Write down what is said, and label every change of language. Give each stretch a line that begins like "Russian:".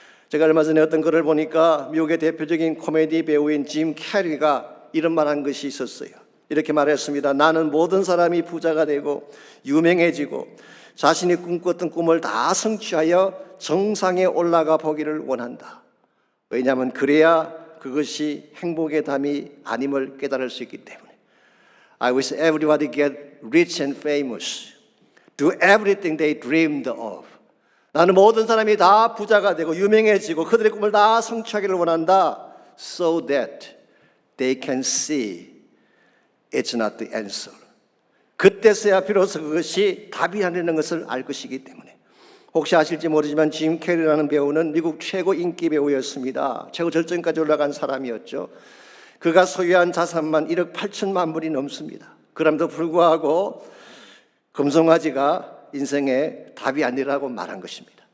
Korean: 제가 얼마 전에 어떤 글을 보니까 미국의 대표적인 코미디 배우인 짐 캐리가 이런 말한 것이 있었어요. 이렇게 말했습니다. 나는 모든 사람이 부자가 되고 유명해지고 자신이 꿈꿨던 꿈을 다 성취하여 정상에 올라가 보기를 원한다. 왜냐하면 그래야 그것이 행복의 담이 아님을 깨달을 수 있기 때문에.
English: I wish everybody get rich and famous. Do everything they dreamed of.
Korean: 나는 모든 사람이 다 부자가 되고 유명해지고 그들의 꿈을 다 성취하기를 원한다.
English: So that they can see it's not the answer.
Korean: 그때서야 비로소 그것이 답이 아니라는 것을 알 것이기 때문에. 혹시 아실지 모르지만 짐 캐리라는 배우는 미국 최고 인기 배우였습니다. 최고 절정까지 올라간 사람이었죠. 그가 소유한 자산만 1억 8천만 불이 넘습니다. 그럼에도 불구하고 금송아지가 인생의 답이 아니라고 말한 것입니다.